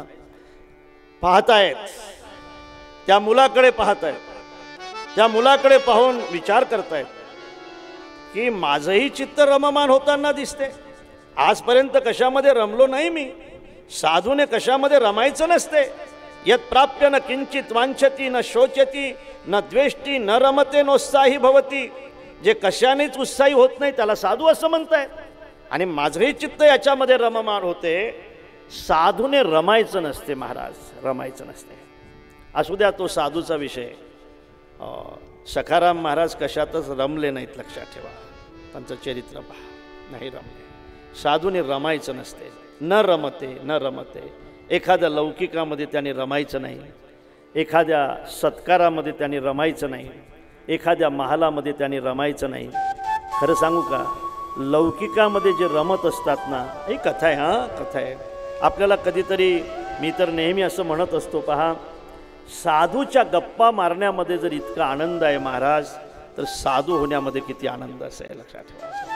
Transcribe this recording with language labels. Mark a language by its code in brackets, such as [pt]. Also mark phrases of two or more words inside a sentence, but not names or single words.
[mr] पाहतायत, त्या मुलाकडे पाहतायत, त्या मुलाकडे पाहून विचार करतायत की माझंही चित्त रममान होताना दिसते. आजपर्यंत कशामध्ये रमलो नाही मी. साधूने कशामध्ये रमायचं नसते. [sa] यत प्राप्य न किंचित वांछती न शोचती न द्वेष्टी न रमते नोत्साही भवती. [mr] जे कशानेच उत्साही होत नाही त्याला साधू असं म्हणतायत. आणि माझंही चित्त याच्यामध्ये रममान होते. साधूने रमायचं नसते महाराज, रमायचं नसते. असू द्या तो साधूचा विषय. सखाराम महाराज कशातच रमले नाहीत, लक्षात ठेवा. त्यांचं चरित्र पहा, नाही रमले. साधूने रमायचं नसते. [sa] न रमते न रमते. [mr] एखाद्या लौकिकामध्ये त्यांनी रमायचं नाही, एखाद्या सत्कारामध्ये त्यांनी रमायचं नाही, एखाद्या महालामध्ये त्यांनी रमायचं नाही. खरं सांगू का, लौकिकामध्ये जे रमत असतात ना, ही कथा आहे. हां, कथा आहे. आपल्याला कधीतरी, मी तर नेहमी असं म्हणत असतो, पहा, साधूच्या गप्पा मारण्यामध्ये जर इतका आनंद आहे महाराज, तर साधू होण्यामध्ये किती आनंद असेल, लक्षात ठेवा.